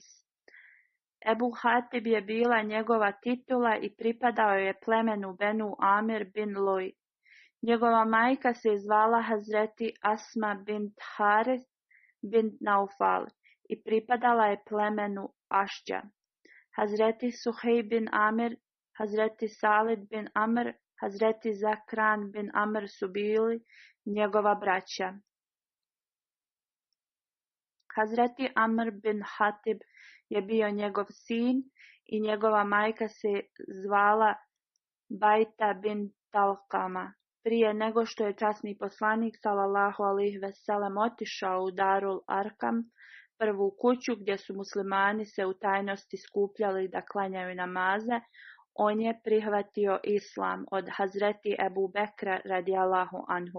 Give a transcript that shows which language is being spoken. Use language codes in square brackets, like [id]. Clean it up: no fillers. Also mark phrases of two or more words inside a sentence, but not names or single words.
[bs] Ebu Hatib je bila njegova titula i pripadao je plemenu Benu Amir bin Loj. Njegova majka se zvala Hazreti Asma bint Haris bint Naufal i pripadala je plemenu Ašđa. Hazreti Suhejb bin Amir, Hazreti Salid bin Amr, Hazreti Zakran bin Amr su bili njegova braća. Hazreti Amr bin Hatib je bio njegov sin i njegova majka se zvala Bajta bin Talkama. Prije nego što je časni poslanik [ar] صلى الله عليه وسلم [bs] otišao u Darul Arkam, prvu kuću gdje su muslimani se u tajnosti skupljali da klanjaju namaze, on je prihvatio islam od Hazreti Ebu Bekra [ar] رضي الله عنه.